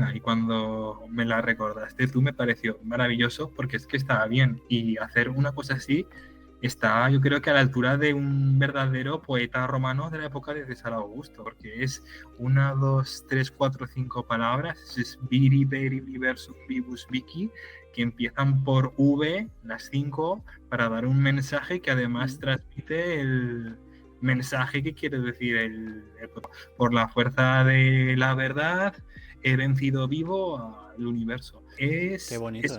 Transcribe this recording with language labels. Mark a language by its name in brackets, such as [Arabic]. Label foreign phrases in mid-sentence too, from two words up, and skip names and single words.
[Spanish] Y cuando me la recordaste tú me pareció maravilloso porque es que estaba bien. Y hacer una cosa así está, yo creo que a la altura de un verdadero poeta romano de la época de César Augusto, porque es 1, 2, 3, 4, 5 palabras, es [Latin] viri, veri, versum, vivus, vici, [Spanish] que empiezan por V, las 5, para dar un mensaje que además transmite el mensaje que quiere decir por la fuerza de la verdad he vencido vivo al universo. Qué bonito,